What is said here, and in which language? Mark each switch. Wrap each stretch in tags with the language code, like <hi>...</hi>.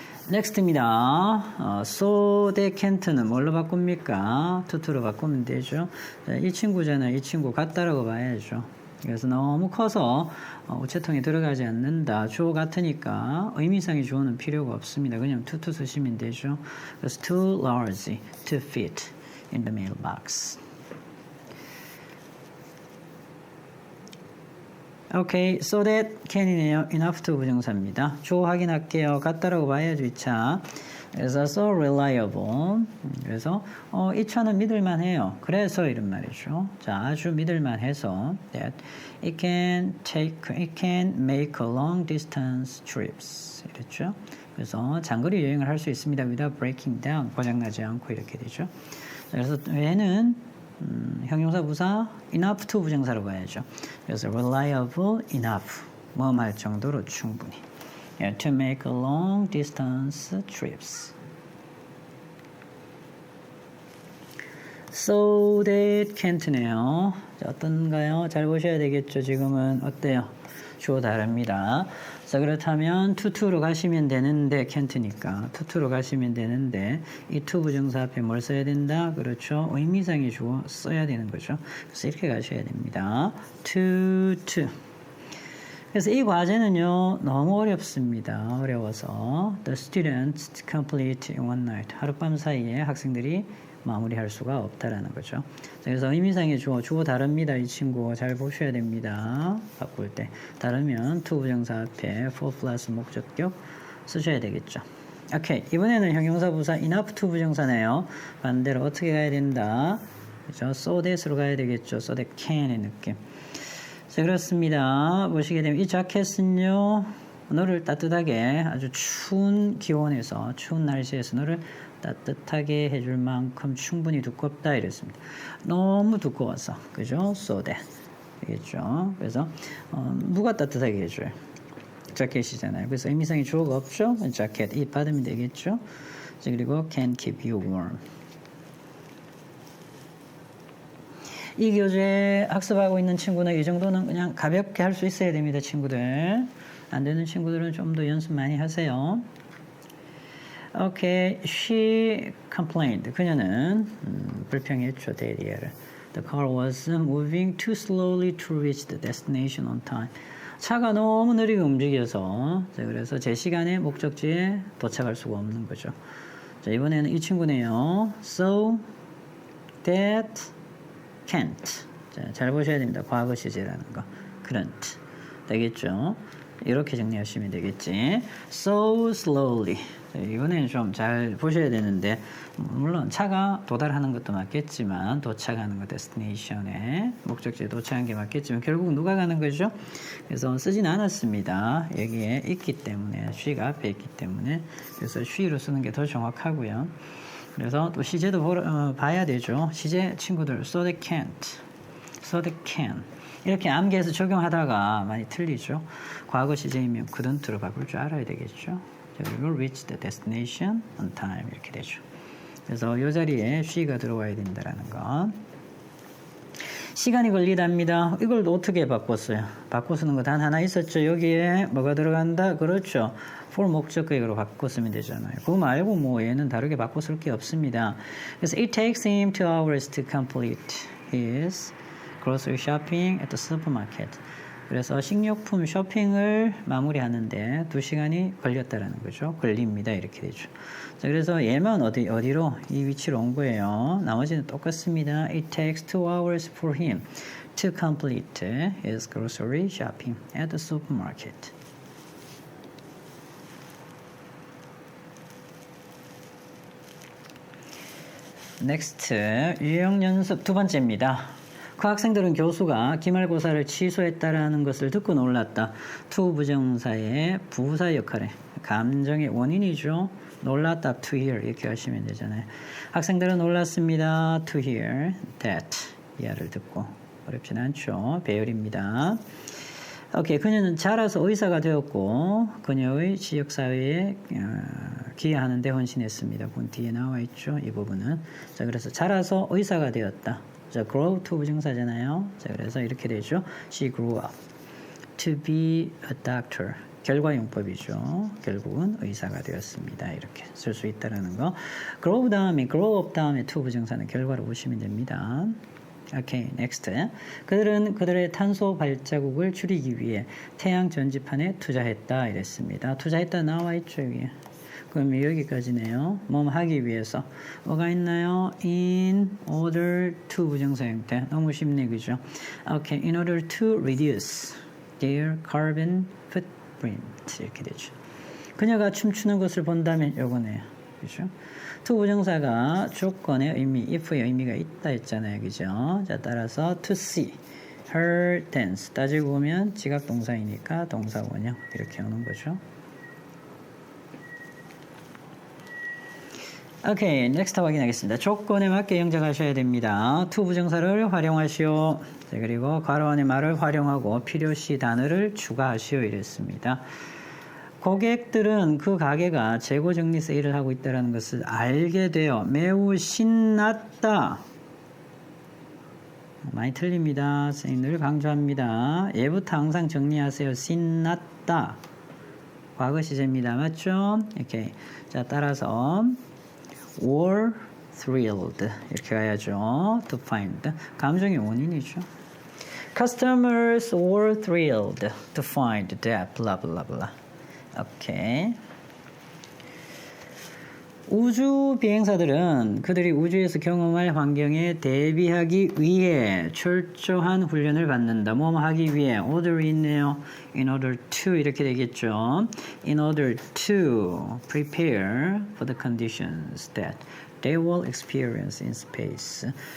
<ko>넥스트입니다. so they can't는 뭘로 바꿉니까? to로 바꾸면 되죠. 자, 이 친구잖아요. 이 친구 같다라고 봐야죠. 그래서 너무 커서 우체통에 들어가지 않는다. 주어 같으니까 의미상의 주어는 필요가 없습니다. 그냥 to 쓰시면 되죠.</ko> <en>그래서 too large to fit in the mailbox.</en> <ko>오케이, so that can이네요. enough to 부정사입니다. 주어 확인할게요. 같다라고 봐야죠, 이 차.</ko> <en>그래서 so reliable.</en> <ko>그래서 이 차는 믿을만해요. 그래서 이런 말이죠. 자, 아주 믿을만해서</ko> <en>that it can make a long distance trips.</en> <ko>이랬죠. 그래서 장거리 여행을 할 수 있습니다.</ko> <en>without breaking down.</en> <ko>고장나지 않고 이렇게 되죠. 그래서 얘는 형용사 부사 enough to 부정사로 봐야죠.</ko> <en>그래서 reliable enough</en> <ko>뭐 말 정도로 충분히</ko> <en>to make long distance trips. so that can't네요.</en> <ko>자, 어떤가요? 잘 보셔야 되겠죠. 지금은 어때요? 주어 다릅니다. 자, 그렇다면 to로 가시면 되는데 can't니까 to로 가시면 되는데 이 to 부정사 앞에 뭘 써야 된다? 그렇죠. 의미상의 주어 써야 되는 거죠. 그래서 이렇게 가셔야 됩니다.</ko> <en>to.</en> <ko>그래서 이 과제는요 너무 어렵습니다.</ko> <en>어려워서 the students complete in one night.</en> <ko>하룻밤 사이에 학생들이 마무리할 수가 없다라는 거죠. 그래서 의미상의 주어 다릅니다. 이 친구 잘 보셔야 됩니다. 바꿀 때 다르면 to 부정사 앞에 for 플러스 목적격 쓰셔야 되겠죠. 오케이, 이번에는 형용사 부사 enough to 부정사네요. 반대로 어떻게 가야 된다? 그죠? so that으로 가야 되겠죠. so that can의 느낌. 자, 그렇습니다. 보시게 되면 이 자켓은요 너를 따뜻하게 아주 추운 기온에서 추운 날씨에서 너를 따뜻하게 해줄 만큼 충분히 두껍다 이랬습니다. 너무 두꺼워서 그죠? so that 되겠죠. 그래서 누가 따뜻하게 해줘요? 자켓이잖아요. 그래서 의미상의 주어가 없죠. 자켓 이 받으면 되겠죠. 자, 그리고</ko> <en>can keep you warm.</en> <ko>이 교재 학습하고 있는 친구는 이 정도는 그냥 가볍게 할 수 있어야 됩니다. 친구들 안 되는 친구들은 좀 더 연습 많이 하세요.</ko> <en>오케이, she complained.</en> <ko>그녀는 불평했죠. 대리를.</ko> <en>The car was moving too slowly to reach the destination on time.</en> <ko>차가 너무 느리게 움직여서 그래서 제 시간에 목적지에 도착할 수가 없는 거죠. 자, 이번에는 이 친구네요.</ko> <en>So that can't.</en> <ko>자, 잘 보셔야 됩니다. 과거 시제라는 거. couldn't. 되겠죠? 이렇게 정리하시면 되겠지.</ko> <en>So slowly.</en> <ko>자, 이거는 좀 잘 보셔야 되는데 물론 차가 도달하는 것도 맞겠지만 도착하는 것 destination에 목적지에 도착한 게 맞겠지만 결국 누가 가는 거죠? 그래서 쓰진 않았습니다. 여기에 있기 때문에 she가 앞에 있기 때문에 그래서 she로 쓰는 게 더 정확하고요. 그래서 또 시제도 봐야 되죠. 시제 친구들 so they can't, so they can 이렇게 암기해서 적용하다가 많이 틀리죠. 과거 시제이면 couldn't로 바꿀 줄 알아야 되겠죠.</ko> <en>그리고 reach the destination on time</en> <ko>이렇게 되죠. 그래서 이 자리에 she가 들어와야 된다라는 건 시간이 걸리답니다. 이걸 어떻게 바꿨어요? 바꿔 쓰는 거 단 하나 있었죠. 여기에 뭐가 들어간다? 그렇죠. for 목적격으로 바꿔 쓰면 되잖아요. 그거 말고 뭐 얘는 다르게 바꿔 쓸 게 없습니다.</ko> <en>그래서 it takes him 2 hours to complete his grocery shopping at the supermarket.</en> <ko>그래서 식료품 쇼핑을 마무리하는데 2시간이 걸렸다라는 거죠. 걸립니다. 이렇게 되죠. 자, 그래서 얘만 어디로? 이 위치로 온 거예요. 나머지는 똑같습니다.</ko> <en>It takes 2 hours for him to complete his grocery shopping at the supermarket.</en> <ko>next 유형 연습 두 번째입니다. 그 학생들은 교수가 기말고사를 취소했다라는 것을 듣고 놀랐다. to 부정사의 부사 역할에 감정의 원인이죠. 놀랐다 to hear 이렇게 하시면 되잖아요. 학생들은 놀랐습니다. to hear that 이하를 듣고 어렵진 않죠. 배열입니다. 오케이, 그녀는 자라서 의사가 되었고 그녀의 지역사회에 기여하는 데 헌신했습니다. 본 뒤에 나와 있죠. 이 부분은. 자, 그래서 자라서 의사가 되었다. 자, grow to 부정사잖아요. 자, 그래서 이렇게 되죠.</ko> <en>She grew up to be a doctor.</en> <ko>결과용법이죠. 결국은 의사가 되었습니다. 이렇게 쓸 수 있다라는 거. grow 다음에 grow up 다음에 to 부정사는 결과로 보시면 됩니다. 오케이, next. 그들은 그들의 탄소 발자국을 줄이기 위해 태양 전지판에 투자했다 이랬습니다. 투자했다 나와 있죠, 여기. 그럼 여기까지네요. 뭐 하기 위해서. 뭐가 있나요? In order to 부정사 형태. 너무 쉽네, 그죠?</ko> <en>오케이, in order to reduce their carbon footprint.</en> <ko>이렇게 되죠. 그녀가 춤추는 것을 본다면 요거네요. 그죠? to 부정사가 조건의 의미, if의 의미가 있다 했잖아요. 그죠?</ko> <en>자, 따라서 to see her dance.</en> <ko>따지고 보면 지각 동사이니까 동사 원형 이렇게 오는 거죠. 오케이, 넥스트 확인하겠습니다. 조건에 맞게 영작하셔야 됩니다. to 부정사를 활용하시오. 자, 그리고 괄호 안에 말을 활용하고 필요시 단어를 추가하시오 이랬습니다. 고객들은 그 가게가 재고 정리 세일을 하고 있다는 것을 알게 되어 매우 신났다. 많이 틀립니다. 선생님 늘 강조합니다. 예부터 항상 정리하세요. 신났다. 과거 시제입니다. 맞죠? 오케이. 자, 따라서 were thrilled 이렇게 가야죠. to find 감정의 원인이죠.</ko> <en>Customers were thrilled to find that blah blah blah.</en> <ko>오케이. 우주 비행사들은 그들이 우주에서 경험할 환경에 대비하기 위해 철저한 훈련을 받는다. 뭐뭐 하기 위해 order이 있네요.</ko> <en>in order to</en> <ko>이렇게 되겠죠.</ko> <en>in order to prepare for the conditions that they will experience in space.</en>